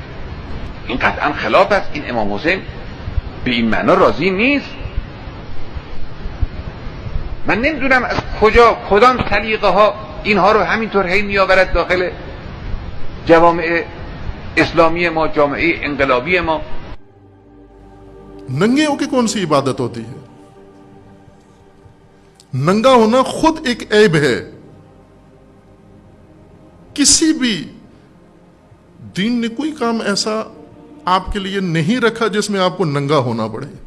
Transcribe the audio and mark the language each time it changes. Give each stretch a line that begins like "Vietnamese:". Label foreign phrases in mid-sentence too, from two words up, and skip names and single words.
Persian: این قطعا خلاف است. این امام حسین به این معنا راضی نیست. من نمیدونم از کدام سلیقه ها اینها رو همینطور هی میآورد داخل جوامع اسلامی ما، جامعه انقلابی ما.
Urdu: ننگے ہو کے کون سی عبادت ہوتی ہے؟ ننگا ہونا خود ایک عیب ہے. کسی بھی دین نے کوئی کام ایسا آپ کے لیے نہیں رکھا جس میں آپ کو ننگا ہونا پڑے.